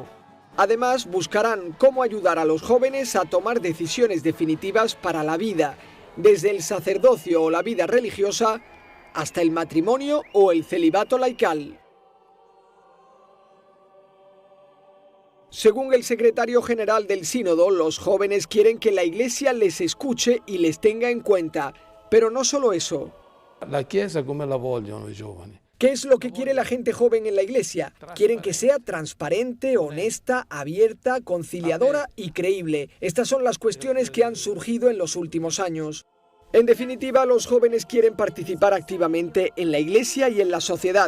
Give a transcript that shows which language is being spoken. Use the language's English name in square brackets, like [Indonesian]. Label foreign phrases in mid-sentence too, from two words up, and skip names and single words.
[Spanish] Además, buscarán cómo ayudar a los jóvenes a tomar decisiones definitivas para la vida, desde el sacerdocio o la vida religiosa hasta el matrimonio o el celibato laical. Según el secretario general del Sínodo, los jóvenes quieren que la Iglesia les escuche y les tenga en cuenta, pero no solo eso. [Italian] La Chiesa come la vogliono i giovani. [Spanish] ¿Qué es lo que quiere la gente joven en la Iglesia? Quieren que sea transparente, honesta, abierta, conciliadora y creíble. Estas son las cuestiones que han surgido en los últimos años. En definitiva, los jóvenes quieren participar activamente en la Iglesia y en la sociedad.